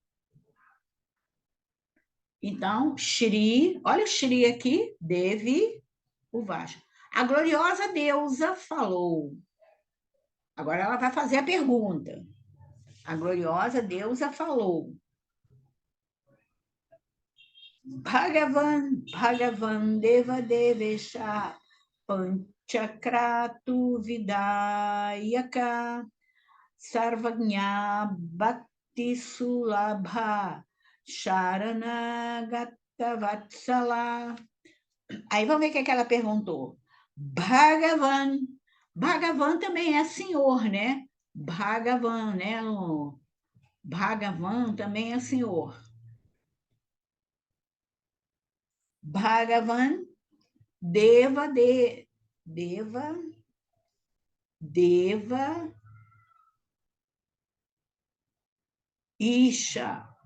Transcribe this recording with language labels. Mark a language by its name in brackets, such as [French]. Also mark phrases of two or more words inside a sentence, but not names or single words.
[Portuguese] Então, Shri, olha o Shri aqui, [Sanskrit] Devi Uvacha. [Portuguese] A gloriosa deusa falou. Agora ela vai fazer a pergunta. A gloriosa deusa falou. [Sanskrit] Bhagavan Deva Devesha Panchakratu Vidayaka Sarvagnya Bhakti Sulabha Sharanagata Vatsala. [Portuguese] Aí vamos ver o que ela perguntou. Bhagavan. Bhagavan também é senhor, né? Bhagavan, né? Bhagavan também é Senhor. [Sanskrit] Bhagavan, Deva, Deva, Isha.